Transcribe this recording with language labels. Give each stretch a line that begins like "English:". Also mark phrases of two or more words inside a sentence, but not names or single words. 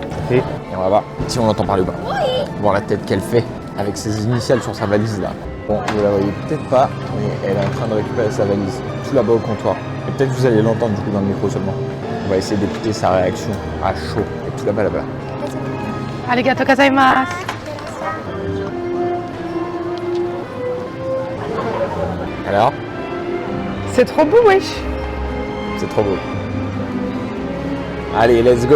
French: Et on va voir si on l'entend parler ou pas. Voir la tête qu'elle fait avec ses initiales sur sa valise là. Bon, vous la voyez peut-être pas, mais elle est en train de récupérer sa valise tout là-bas au comptoir. Et peut-être vous allez l'entendre du coup dans le micro seulement. On va essayer d'écouter sa réaction à chaud. Et tout là-bas.
Japanese: ありがとうございます.
French: Alors, C'est trop beau, wesh. c'est trop beau. Allez,
English: let's go.